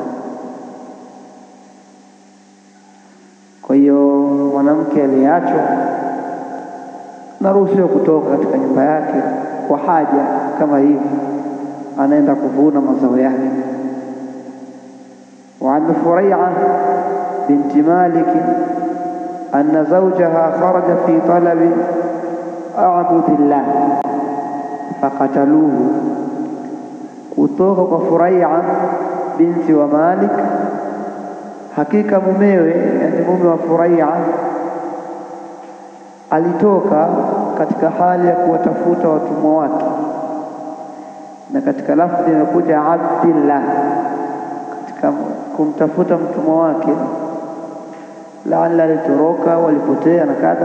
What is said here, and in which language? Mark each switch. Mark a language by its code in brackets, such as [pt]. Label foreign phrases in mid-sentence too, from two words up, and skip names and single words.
[sw] Kwa hiyo mwanamke aliyeachwa naruhusiwa kutoka katika nyumba yake kwa haja kama hivi, anaenda kuvuna mazao yake. [ar] وعن فريعة بنت مالك أن زوجها خرج في طلب أعبد له فقتلوه, [sw] kutoka kwa Furai'a binti wa Malik, hakika mumewe, yani mume wa Furai'a, alitoka katika hali ya kuwatafuta watumwa wake, na katika lafzi imekuja Abdillah, katika kumtafuta mtumwa wake, laala alitoroka, walipotea na kadha.